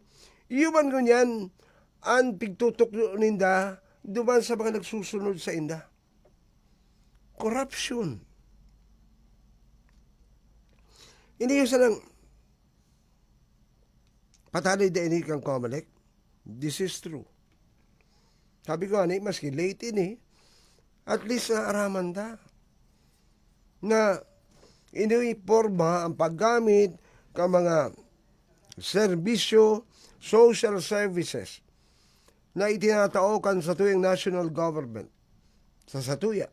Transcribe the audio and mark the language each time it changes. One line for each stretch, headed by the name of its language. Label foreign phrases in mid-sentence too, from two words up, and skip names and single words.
Bikol: Iuman ko niyan, ang pigtutok ninda, duman sa mga nagsusunod sa inda. Corruption. Hindi yung sanang patalay da ini kang Comelec.
English: This is true.
Bikol: Sabi ko, maski late ini, at least naaraman da na iniporma ang paggamit ng mga serbisyo,
English: social services
Bikol: na itinataokan sa tuyang national government, sa satuya.